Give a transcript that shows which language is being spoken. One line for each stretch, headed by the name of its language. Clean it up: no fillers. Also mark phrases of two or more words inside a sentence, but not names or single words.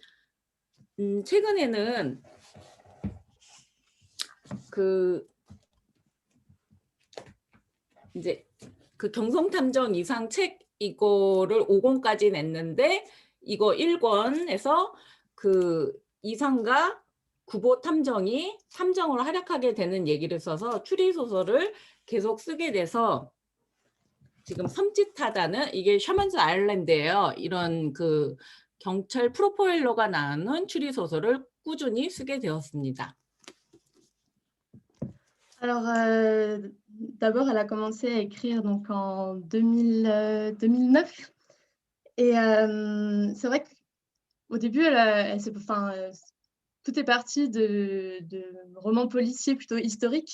Korean: 최근에는 이제 경성탐정 이상 책 이거를 5권까지 냈는데 이거 1권에서 이상과 구보 탐정이 탐정으로 활약하게 되는 얘기를 써서 추리 소설을 계속 쓰게 돼서 지금 섬짓하다는, 이게 셔먼즈 아일랜드예요. 이런 경찰 프로파일러가 나오는 추리 소설을 꾸준히 쓰게 되었습니다.
French: Alors, d'abord, elle a commencé à écrire donc, en 2009. Et c'est vrai que au début, tout est parti de romans policiers plutôt historiques.